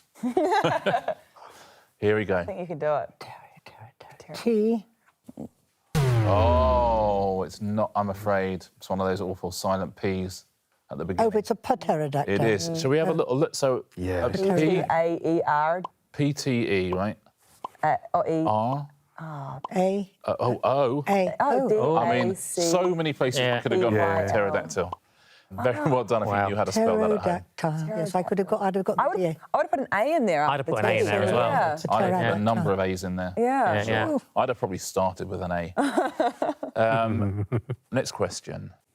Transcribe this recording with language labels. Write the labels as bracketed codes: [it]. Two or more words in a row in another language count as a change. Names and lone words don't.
[en] Here we go. I think you can do it. T. Oh, it's not, I'm afraid. It's one of those awful silent P's at the beginning. Oh, it's a pterodactyl. It is. Shall we have a little look? So, Yeah. P-T-A-E-R. P-T-E, right? Or E. R. A. O. A. Oh, Oh. I mean, D-A-C. so many places you could have gone Yeah. with pterodactyl. Very well done if you knew how to spell that at home. Pterodactyl. Yes, I'd have got I the would D. have put an A in there. I'd have put an A in there as well. Yeah. It's a I had a pterodactyl. number of A's in there. Yeah. Yeah. I'd have probably started with an A. Next question.